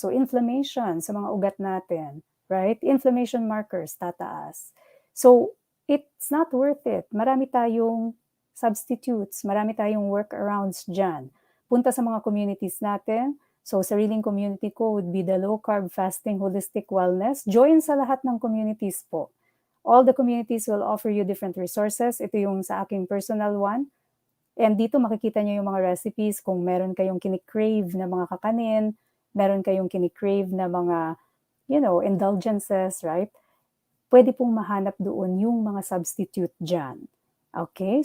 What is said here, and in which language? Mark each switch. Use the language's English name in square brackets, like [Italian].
[Filipino] So inflammation sa mga ugat natin, right? Inflammation markers, tataas. [English] So it's not worth it. [Filipino] Marami tayong substitutes, marami tayong workarounds dyan. Punta sa mga communities natin. So, sariling community ko would be the Low Carb Fasting Holistic Wellness. Join sa lahat ng communities po. [English] All the communities will offer you different resources. [Filipino] Ito yung sa aking personal one. And dito makikita nyo yung mga recipes kung meron kayong kinikrave na mga kakanin, meron kayong kinikrave na mga, indulgences, right? Pwede pong mahanap doon yung mga substitute dyan. Okay?